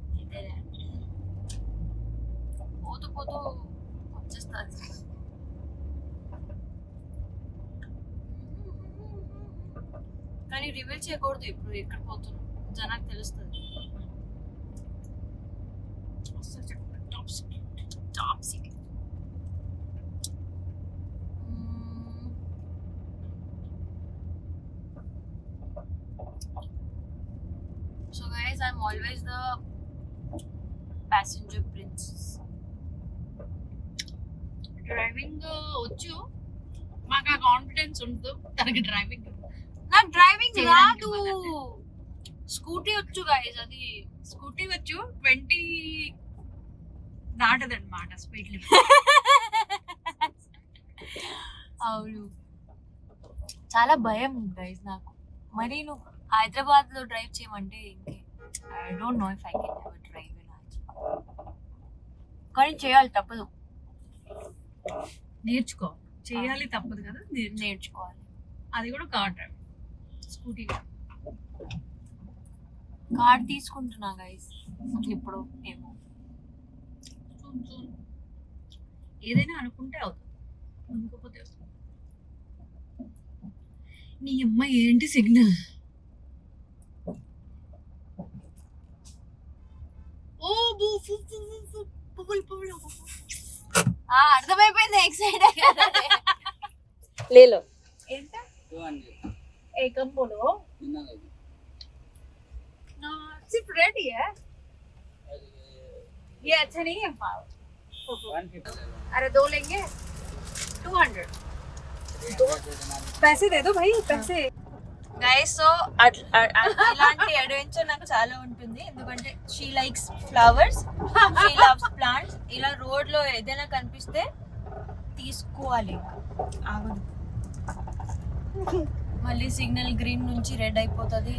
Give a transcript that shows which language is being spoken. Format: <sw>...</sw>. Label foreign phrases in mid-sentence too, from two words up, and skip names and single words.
<te>పోతూ పోతూ వచ్చేస్తుంది. కానీ రివీల్ చేయకూడదు ఇప్పుడు ఎక్కడ పోతున్నాం, జనానికి తెలుస్తుంది.</te> <en>Top secret. So guys, I'm always the passenger princess.</en> <te>డ్రైవింగ్ వచ్చు, మాకు ఆ కాన్ఫిడెన్స్ ఉండదు. తనకి డ్రైవింగ్, నాకు డ్రైవింగ్ రాదు. స్కూటీ వచ్చు గైస్, అది స్కూటీ వచ్చు. 20 దాటదన్నమాట</te> <en>speed limit.</en> <te>అవును, చాలా భయం గైస్ నాకు. మరి నువ్వు హైదరాబాద్ లో డ్రైవ్ చేయమంటే ఇంకే</te> <en>I don't know if I can ever drive in Hyderabad.</en> <te>కానీ చేయాలి, తప్పదు. నేర్చుకో, చేయాలి, తప్పదు కదా, నేర్చుకోవాలి. అది కూడా</te> <en>car drive,</en> <te>స్కూటీ. కార్ తీసుకుంటున్నా గైస్ ఇప్పుడు. ఏమో ఏదైనా అనుకుంటే అవుతుంది, అనుకోకపోతే అవుతుంది. నీ అమ్మ ఏంటి సిగ్నల్? ఓ అర్థమైపోయింది. ఎక్సైట్ లేలో</te> <hi>ఎంత एकम बोलो ना, सिर्फ रेडी है ये. अच्छा नहीं है पाव. अरे 2 लेंगे 200. पैसे दे दो भाई, पैसे.</hi> <en>guys so</en> <te>ఇలాంటి అడ్వెంచర్ నాకు చాలా ఉంటుంది, ఎందుకంటే</te> <en>She likes flowers, she loves plants.</en> <te>ఇలా రోడ్ లో ఏదైనా కనిపిస్తే తీసుకోవాలి, ఆగదు. మళ్ళీ సిగ్నల్ గ్రీన్ నుంచి రెడ్ అయిపోతుంది.</te>